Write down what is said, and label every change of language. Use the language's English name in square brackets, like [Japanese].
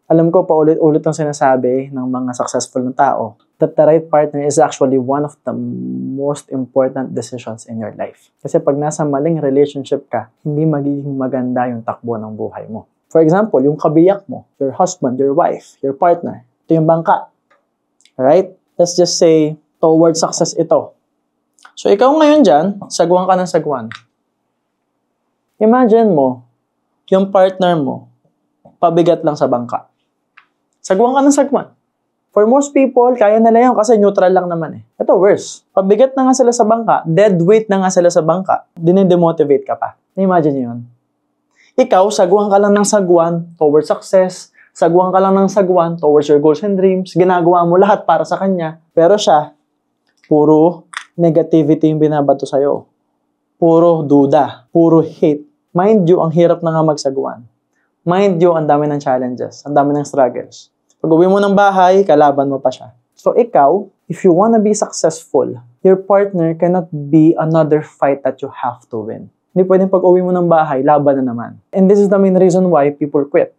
[Filipino] Alam ko, paulit-ulit ang sinasabi ng mga successful na tao [English] that the right partner is actually one of the most important decisions in your life. [Filipino] Kasi pag nasa maling relationship ka, hindi magiging maganda yung takbo ng buhay mo. [English] For example, [Filipino] yung kabiyak mo, [English] your husband, your wife, your partner, [Filipino] ito yung bangka. [English] Alright? Let's just say, towards success ito. [Filipino] So ikaw ngayon dyan, sagwan ka ng sagwan. Imagine mo, yung partner mo, pabigat lang sa bangka. Sagwan ka ng sagwan. [English] For most people, [Filipino] kaya nila yan kasi neutral lang naman eh. Ito worse. Pabigat na nga sila sa bangka, dead weight na nga sila sa bangka, dinidemotivate ka pa. Imagine yun. Ikaw, sagwan ka lang ng sagwan towards success, sagwan ka lang ng sagwan [English] towards your goals and dreams, [Filipino] ginagawa mo lahat para sa kanya, pero siya, puro negativity yung binabato sa'yo. Puro duda, puro hate. Mind you, ang hirap na nga magsagwan. Mind you, ang dami ng challenges, ang dami ng struggles. Pag uwi mo ng bahay, kalaban mo pa siya. [English] So ikaw, if you wanna be successful, your partner cannot be another fight that you have to win. [Filipino] Hindi pwedeng pag uwi mo ng bahay, laban na naman. [English] And this is the main reason why people quit.